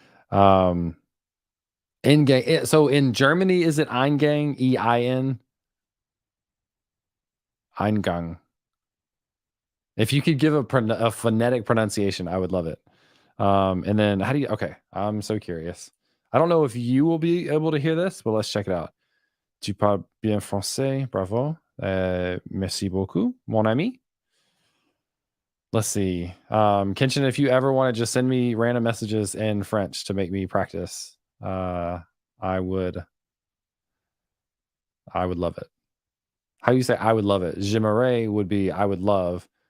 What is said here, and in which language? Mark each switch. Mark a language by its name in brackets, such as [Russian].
[English] Um, in so in Germany, is it Eingang? EIN? Eingang. If you could give a phonetic pronunciation, I would love it. And then how do you? Okay, I'm so curious. I don't know if you will be able to hear this, but let's check it out. [French] Tu parles bien français, bravo. Merci beaucoup, mon ami. [English] Let's see. Kenshin, if you ever want to just send me random messages in French to make me practice, I would I would love it. How do you say I would love it? J'aimerais would be I would love.